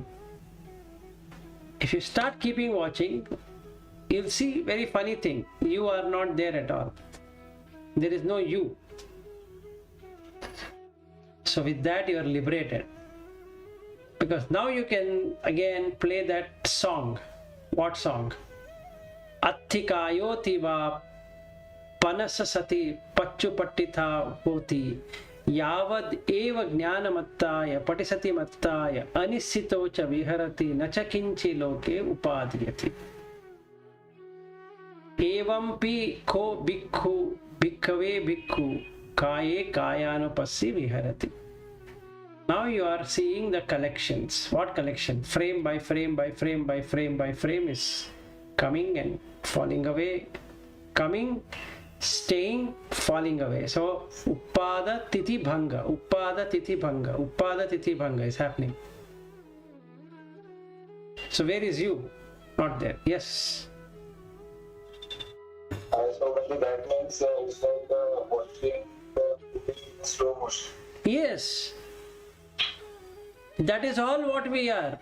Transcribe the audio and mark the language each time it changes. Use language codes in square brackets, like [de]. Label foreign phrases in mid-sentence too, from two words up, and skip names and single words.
[en] If you start keeping watching, you'll see very funny thing. You are not there at all. There is no you. So with that you are liberated. Because now you can again play that song. What song? [pi] Atthikāyo tiva panasa sati pacchupattitha hoti yavad eva jnanamattaya patisati mattaya anisito cha viharati nacha kinchi loke upadhyati. Evampi ko bhikkhu bhikkhave bhikkhu kaye kayanupassi viharati. [en] Now you are seeing the collections. What collection? Frame by frame by frame by frame by frame is coming and falling away, coming, staying, falling away. [pi] So Uppada Titi Bhanga, Uppada Titi Bhanga, Uppada Titi Bhanga [en] is happening. So where is you? Not there. Yes. So when that means it's like watching the slow motion. Yes. That is all what we are.